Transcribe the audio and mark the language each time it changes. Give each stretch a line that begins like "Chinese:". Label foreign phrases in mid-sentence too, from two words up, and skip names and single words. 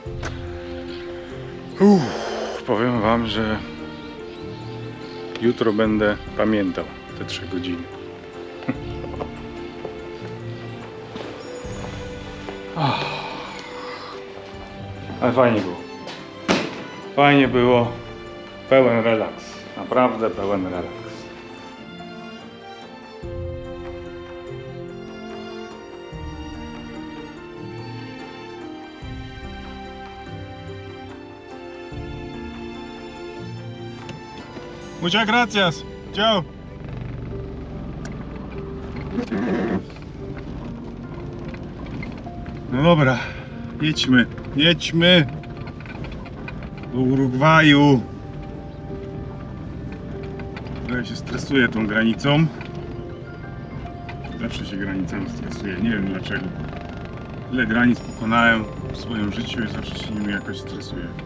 Polish: Powiem wam, że jutro będę pamiętał te 3 godziny. Ale fajnie było. Fajnie było. Pełen relaks. Naprawdę pełen relaks.
Spanish: Muchas gracias. Ciao.
Polish: No dobra, jedźmy do Urugwaju. Ja się stresuję tą granicą. Zawsze się granicami stresuję, nie wiem dlaczego. Tyle granic pokonałem w swoim życiu i zawsze się nimi jakoś stresuję.